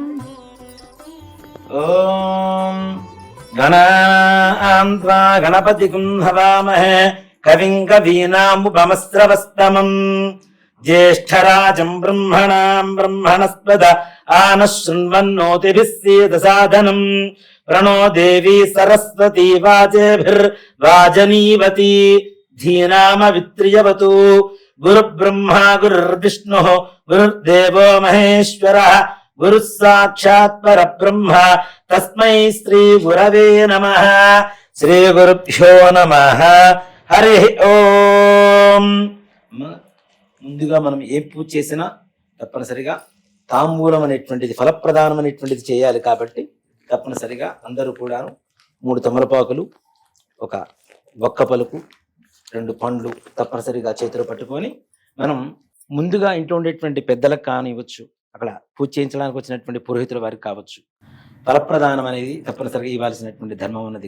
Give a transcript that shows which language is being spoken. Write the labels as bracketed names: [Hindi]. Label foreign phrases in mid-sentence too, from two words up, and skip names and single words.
[Sanskrit] ఓం గణాన్వా గణపతిం హవామహే కవిం కవీనాముపమస్రవస్తమం జ్యేష్ఠరాజం బ్రహ్మణాం బ్రహ్మణస్పద ఆనః శృण्वन्नोतिभिः सीदसादनं प्रणो देवी सरस्वती वाजेभिर्वाजनीवती धीनामवित्र्यवतु गुरुब्रह्मा गुरुर्विष्णुः गुरुर्देवो महेश्वरः गुरुः साक्षात् परब्रह्म तस्मै श्री गुरवे नमः. శ్రీ గురుభ్యో నమః. హరి ఓం. [Telugu] ముందుగా మనం ఏ పూజ చేసినా తప్పనిసరిగా తాంబూలం అనేటువంటిది, ఫలప్రదానం అనేటువంటిది చేయాలి. కాబట్టి తప్పనిసరిగా అందరూ కూడా 3 తమలపాకులు, ఒక ఒక్క పలుకు, 2 పండ్లు తప్పనిసరిగా చేతిలో పట్టుకొని మనం ముందుగా ఇంట్లో ఉండేటువంటి పెద్దలకు కానివ్వచ్చు, అక్కడ పూజ చేయించడానికి వచ్చినటువంటి పురోహితుల వారికి కావచ్చు, ఫలప్రదానం అనేది తప్పనిసరిగా ఇవ్వాల్సినటువంటి ధర్మం ఉన్నది.